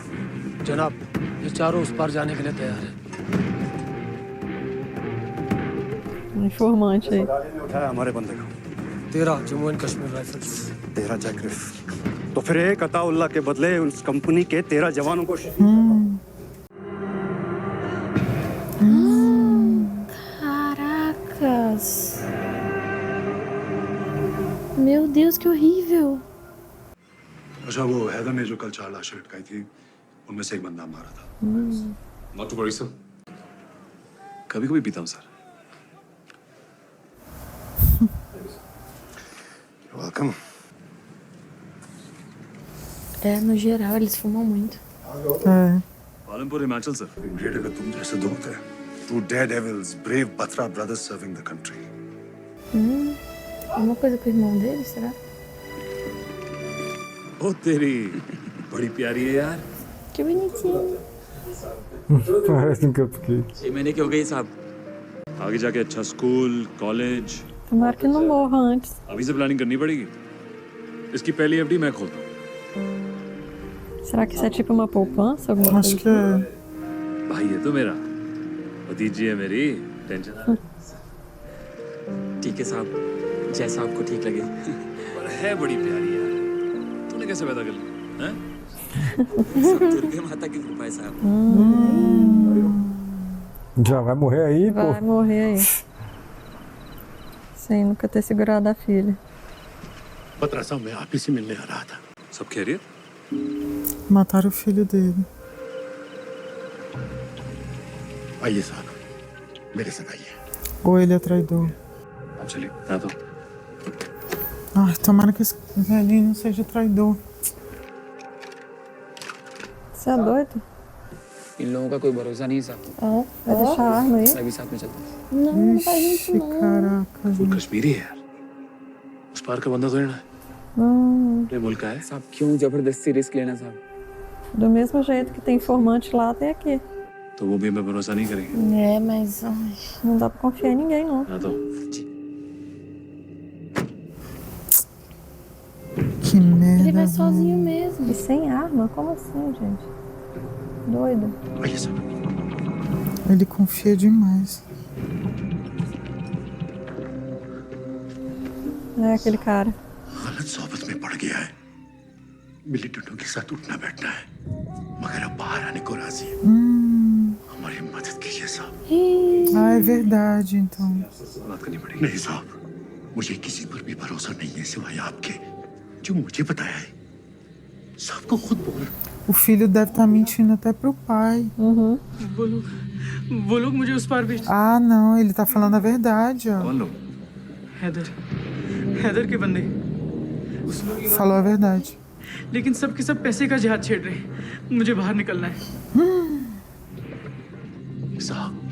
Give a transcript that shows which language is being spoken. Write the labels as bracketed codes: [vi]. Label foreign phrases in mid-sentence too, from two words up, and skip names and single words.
[hi] जनाब, ये चारों उस पार जाने के लिए तैयार है। [pt] Informante aí. [hi] ने उठाया हमारे बंदे को। 13 जम्मू एंड कश्मीर राइफल्स। 13 जैकरिफ। तो फिर एक अताउल्लाह के बदले उस कंपनी के 13 जवानों को [pt] Caracas. Meu Deus, que horrível. [hi] अच्छा, वो हैदर ने जो कल 4 लाशें लटकाई थी, उनमें से एक बंदा मारा था। [en] Not to worry, sir. [hi] कभी-कभी पीता हूँ सर। [en] You're welcome. [pt] No geral, eles fumam muito. [hi] पालमपुर हिमाचल सर। ग्रेट अगर तुम जैसे दो होते हैं। [en] Two daredevils, brave Batra brothers serving the country. [pt] Alguma coisa com o irmão dele, será? [hi] ओ तेरी बड़ी प्यारी है यार। [pt] Que bonitinho. Parece um cupcake. [hi] 6 महीने की हो गई साहब। आगे जाके अच्छा स्कूल, कॉलेज। [pt] Tomara que não morra antes. [hi] अभी से प्लानिंग करनी पड़ेगी। इसकी पहली एफडी मैं खोलता हूँ। [pt] Será que isso é tipo uma poupança? Alguma Acho coisa? que é. [hi] भाई है तो मेरा। भतीजी है मेरी। टेंशन। ठीक है साहब, जैसा आपको ठीक लगे। पर है बड़ी प्यारी यार। तूने कैसे पैदा कर ली? हैं? सब दुर्गा माता की कृपा है साहब। [pt] Já vai morrer aí, pô. Vai morrer aí. Sem nunca ter segurado a filha. [hi] बत्रा साहब, मैं आप ही से मिलने आ रहा था। सब खैरियत? [pt] Mataram o filho dele. [hi] आइए साहब, मेरे साथ आइए। [pt] Ou ele é traidor. [hi] अब चलिए। हाँ तो। [pt] Ai, tomara que esse velhinho não seja traidor. Você é doido? [hi] इन लोगों का कोई भरोसा नहीं साहब। [pt] Vai deixar a arma aí? [hi] मैं भी साथ में चलता हूँ। [pt] Não, faz isso Ixi, não. caraca. [hi] वो कश्मीरी है यार। उस पार का बंदा तो है ना? ये मुल्क का है। साहब क्यों जबरदस्ती रिस्क लेना साहब? [pt] Do mesmo jeito que tem informante lá, tem aqui. [hi] तो वो भी हमें भरोसा नहीं करेंगे। [pt] Mas ai. Não dá pra confiar em ninguém, não. [hi] हाँ तो। [pt] Que merda. Ele vai sozinho mesmo. E sem arma? Como assim, gente? Doido. [hi] आइए साहब। [pt] Ele confia demais. É aquele cara. [hi] गलत सोबत में पड़ गया है। मिली टुट्टों के साथ उठना बैठना है, मगर अब बाहर आने को राजी है। हमारी मदद कीजिए साहब। [pt] Ah, é verdade, então. [hi] बात करनी पड़ेगी। नहीं साहब, मुझे किसी पर भी भरोसा नहीं है सिवाय आपके, जो मुझे बताया है। साहब को खुद बोल। [pt] O filho deve estar mentindo até pro pai. [hi] वो लोग मुझे उस पार भेज। [pt] Ah, não, ele tá falando a verdade, ó. [hi] कौन लोग? हैदर के बंदे। [pt] Falou a verdade. [hi] लेकिन सब के सब पैसे का जहाज छेड़ रहे हैं। मुझे बाहर निकलना है। साहब,